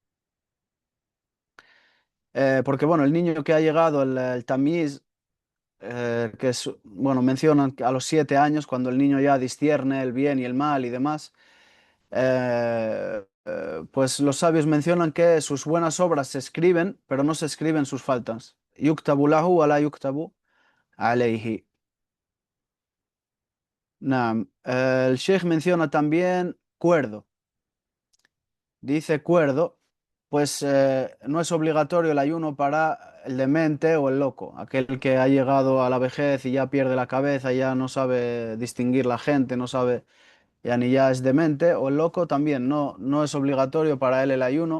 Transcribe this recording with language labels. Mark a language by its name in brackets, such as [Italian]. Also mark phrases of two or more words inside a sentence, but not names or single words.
[Spanish] Porque bueno, el niño que ha llegado, el tamiz, que es, bueno, mencionan que a los 7 años, cuando el niño ya discierne el bien y el mal y demás, pues los sabios mencionan que sus buenas obras se escriben, pero no se escriben sus faltas. [Arabic] يكتب له ولا يكتب عليه. Naam. [Spanish] El Sheikh menciona también cuerdo. Dice cuerdo, pues no es obligatorio el ayuno para el demente o el loco, aquel que ha llegado a la vejez y ya pierde la cabeza, ya no sabe distinguir la gente, no sabe, ya ni ya es demente, o el loco también, no es obligatorio para él el ayuno.